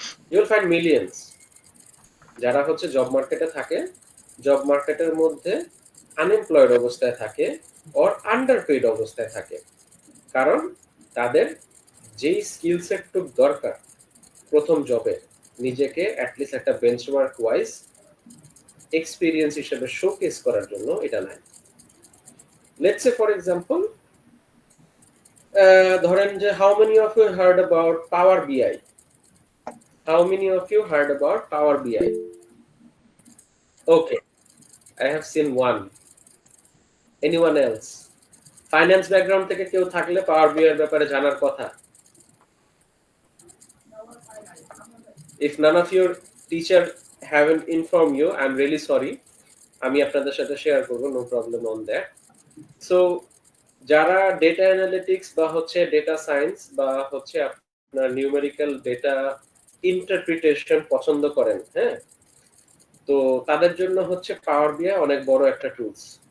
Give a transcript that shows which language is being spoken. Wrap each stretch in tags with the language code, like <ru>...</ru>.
<en>you will find millions</en> <bn>যারা হচ্ছে job মার্কেটে থাকে, জব মার্কেটের মধ্যে আনএমপ্লয়েড অবস্থায় থাকে অর আন্ডারপেইড অবস্থায় থাকে, কারণ তাদের যেই স্কিল সেটটুক দরকার প্রথম জবে নিজেকে অ্যাটলিস্ট একটা বেঞ্চমার্ক ওয়াইজ এক্সপিরিয়েন্স হিসেবে শোকেস করার জন্য এটা নাই।</bn> <en>let's say for example</en> <bn>ধরেন যে</bn> <en>How many of you heard about Power BI, how many of you heard about Power BI? Okay, I have seen one. Anyone else?</en> <bn>Finance background থেকে কেউ থাকলে পাওয়ার বিআই এর ব্যাপারে জানার কথা।</bn> <en>If none of your teacher haven't informed you, I'm really sorry.</en> <bn>আমি আপনাদের সাথে শেয়ার করব,</bn> <en>No problem on that.</en> <bn>So যারা ডেটা অ্যানালিটিক্স বা হচ্ছে ডেটা সায়েন্স বা হচ্ছে আপনার নিউমেরিক্যাল ডেটা ইন্টারপ্রিটেশন পছন্দ করেন, হ্যাঁ, তো তাদের জন্য হচ্ছে পাওয়ার বিআই অনেক বড় একটা টুলস।</bn>